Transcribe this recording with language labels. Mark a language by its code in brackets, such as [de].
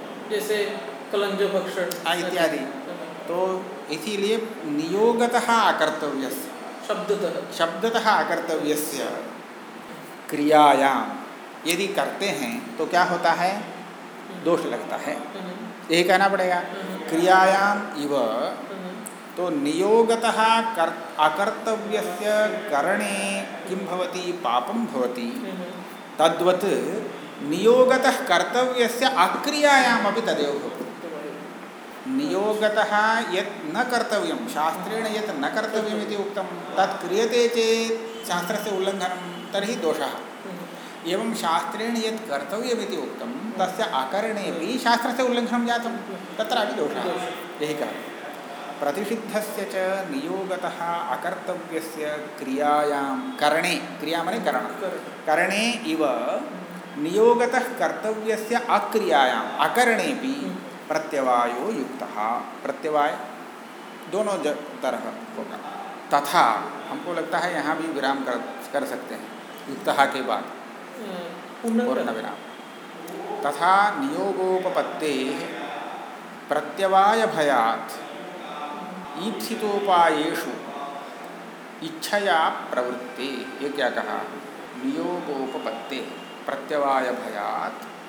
[hi] जैसे कलंजो भक्षण इत्यादि, तो इसीलिए [sa] नियोगतः अकर्तव्यस्य शब्दतः अकर्तव्यस्य क्रियायाम [hi] यदि करते हैं तो क्या होता है, दोष लगता है, यही कहना पड़ेगा। [sa] क्रियायाम इव तो नियोगतः अकर्तव्यस्य करणे किं भवति, पापं भवति, तद्वत् नियोगतः कर्तव्यस्य अक्रियायाम अपि तदेव भवति। नियोगतः यत् न कर्तव्यं, शास्त्रेण यत् न कर्तव्यम् इति उक्तं, तत् क्रियते चेत् शास्त्रस्य उल्लङ्घनं, तर्हि दोषः। एवं शास्त्रेण यत् कर्तव्यमिति उक्तं तस्य अकरणेपि शास्त्रस्य उल्लङ्घनं जातं, तत्रापि दोषः। एक प्रतिषिद्धस्य च नियोगतः अकर्तव्यस्य क्रियायां करणे, क्रिया माने करणं, करणे इव नियोगतः कर्तव्यस्य अक्रियायाम् अकरणेपि प्रत्यवायो युक्तः। [hi] प्रत्यवाय दोनों तरह होगा, तथा हमको लगता है यहाँ भी विराम कर सकते हैं, युक्तः के बाद पूर्ण विराम। [sa] तथा नियोगोपपत्तेः प्रत्यवायभयात् ईप्सितोपायेषु इच्छया प्रवृत्ति, [hi] ये क्या कहा, [sa] नियोगोपपत्तेः प्रत्यवायभयात्।